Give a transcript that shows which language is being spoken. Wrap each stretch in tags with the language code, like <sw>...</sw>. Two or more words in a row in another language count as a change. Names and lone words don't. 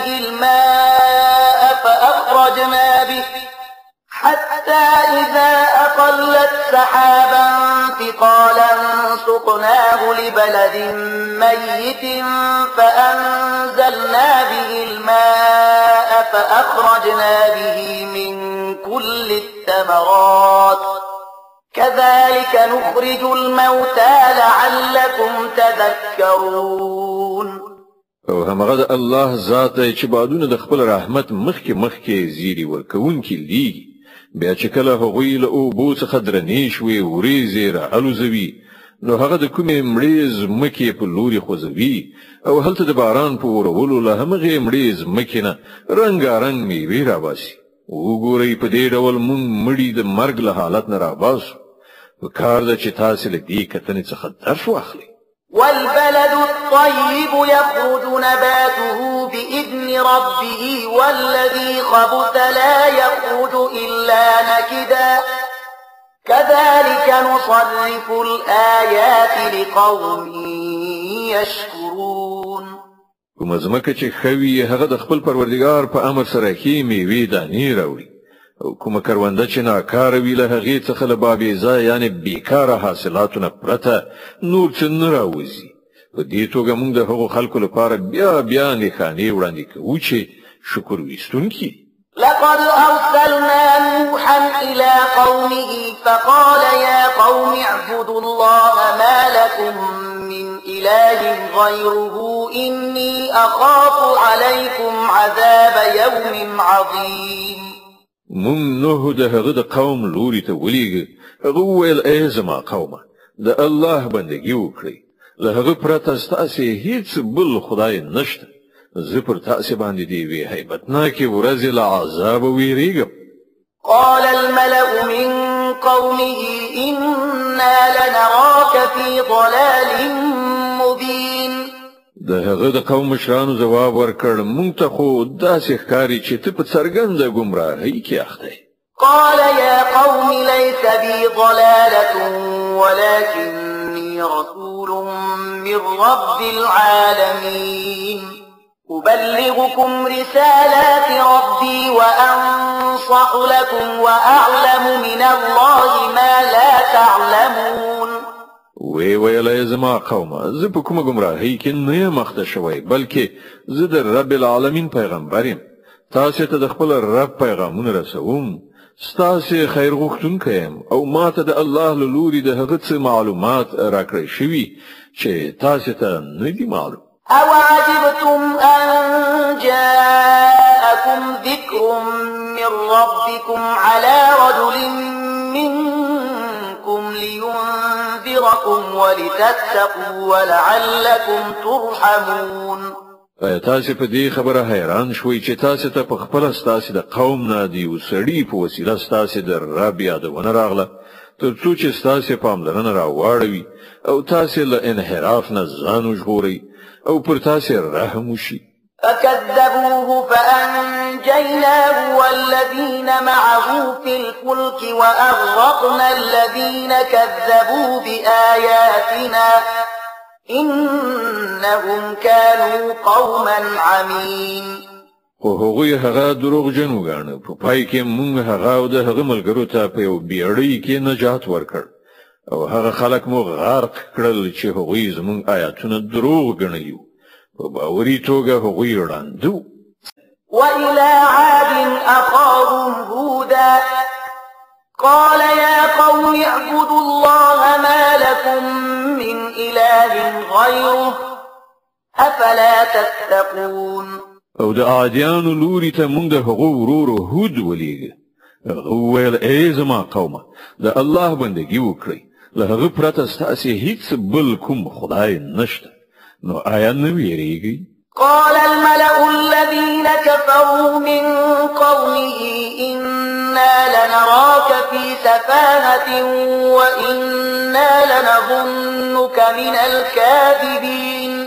<ar>الماء فأخرجنا به حتى إذا أقلت سحابا ثقالا سقناه لبلد ميت فأنزلنا به الماء فأخرجنا به من كل الثمرات كذلك نخرج الموتى لعلكم تذكرون.</ar> <ps>او همغه الله ذات چې بادونه د خپل رحمت مخکې زیری ورکوونکی لیږي. بیا چې کله هغوی له اوبو څخه درنې شوې وریځې راالوزوي نو هغه د کومې مړې ځمکې په لوري خوځوي او هلته د باران په ورولو له همغې مړې ځمکې نه رنګارنګ میوې راباسي. وګورئ په دې ډول مونږ مړي د مرګ له حالت نه راباسو پکار ده چې تاسې له دې کتنې څخه درس واخلئ.</ps> <ar>والبلد الطيب يخرج نباته بإذن ربه والذي خبث لا يخرج إلا نكدا كذلك نصرف الآيات لقوم يشكرون.</ar> <ps>کومه ځمکه چې ښه وي هغه د خپل پروردګار په امر سره ښې میوې دانې راوړي او کومه کرونده چې ناکاره وي له هغې څخه له بابیزه یعنې بیکاره حاصلاتو نه پرته نور څه نه راوځي. په دې توګه موږ د هغو خلکو لپاره بیا نښانې وړاندې کوو چې شکر ویستونکي.</ps> <ar>لقد أرسلنا نوحا إلى قومه فقال يا قوم اعبدوا الله ما لكم من إله غيره إني أخاف عليكم عذاب يوم عظيم.</ar> <ps>مون نوح د هغه د قوم لوري ته ولېږه. هغه وویل ای زما قومه د الله بندګي وکړئ له هغه پرته ستاسې هیڅ بل خدای نشته. زه پر تاسې باندې د یوې هیبتناکې ورځې له عذابه ویریږم.</ps> <ar>قال الملأ من قومه إنا لنراك في ضلال مبين.</ar> <ps>د هغه د قوم مشرانو ځواب ورکړ موږ ته خو داسې ښکاري چې ته په څرګنده ګمراهۍ کې اخته یې.</ps> <ar>قال يا قوم ليس بي ضلالة ولكني رسول من رب العالمين أبلغكم رسالات ربي وأنصح لكم وأعلم من الله ما لا تعلمون.</ar> <ps>ویل زما قومه زه په کومه ګمراهۍ کې نه یم اخته شوی بلکې زه د</ps> <ar>رب العالمین</ar> <ps>پیغمبر یم. تاسې ته د خپل رب پیغامونه رسوم. ستاسې خیر غوښتونکی یم او ما ته د الله له لوري د هغه څه معلومات راکړی شوي چې تاسې ته نه دي معلوم.</ps> <ar>أو عجبتم أن جاءكم ذكر من ربكم على رجل منكم لينذركم ولتتقوا ولعلكم ترحمون.</ar> <ps>تاسې په دې خبره حیران شوي چې تاسې ته په خپله ستاسې د قوم نه د یو سړي په وسیله ستاسې د رب یادونه راغله تر څو چې ستاسې پاملرنه راواړوي او تاسې له انحراف نه ځان وژغورئ او پر تاسې رحم وشي.</ps> <ar>فكذبوه فأنجيناه والذين معه في الفلك وأغرقنا الذين كذبوا بآياتنا إنهم كانوا قوما عمين.</ar> <ps>خو هغوی هغه دروغجن وګاڼه. په پای کې موږ هغه او د هغه ملګرو ته په یو بیړۍ کې نجات ورکړ او هغه خلک مو غرق کړل چې هغوی زموږ آیاتونه دروغ ګڼلي وو. په باوري توګه هغوی ړانده.</ps> <ar>وإلى عاد أخاهم هودا قال يا قوم اعبدوا الله ما لكم من إله غيره أفلا تتقون.</ar> <ps>او د عادیانو لوري ته موږ د هغو ورور هود ولېږه. هغه وویل ای زما قومه د الله بندګي وکړئ له هغه پرته ستاسې هیڅ بل کوم خدای نشته نو آیا نه ویریږئ؟</ps> <ar>قال الملأ الذين كفروا من قومه إنا لنراك في سفاهة وإنا لنظنك من الكاذبين.</ar>